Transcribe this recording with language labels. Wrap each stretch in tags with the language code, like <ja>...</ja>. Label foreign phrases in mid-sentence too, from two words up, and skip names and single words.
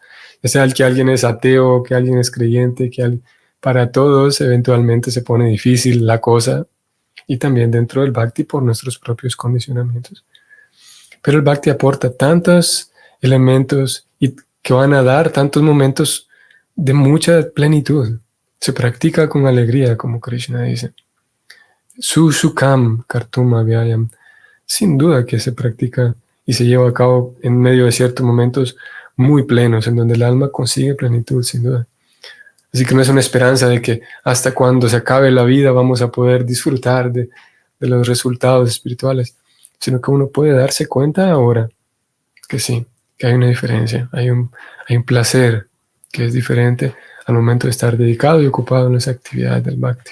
<es>Ya sea que alguien es ateo o que alguien es creyente, para todos eventualmente se pone difícil la cosa, y también dentro del Bhakti por nuestros propios condicionamientos. Pero el Bhakti aporta tantos elementos y que van a dar tantos momentos de mucha plenitud. Se practica con alegría, como Krishna dice.</es> <sa>Sushukam kartum avyayam.</sa> <es>Sin duda que se practica y se lleva a cabo en medio de ciertos momentos muy plenos, en donde el alma consigue plenitud, sin duda. Así que no es una esperanza de que hasta cuando se acabe la vida vamos a poder disfrutar de los resultados espirituales, sino que uno puede darse cuenta ahora que sí, que hay una diferencia, hay un placer que es diferente al momento de estar dedicado y ocupado en las actividades del Bhakti.</es>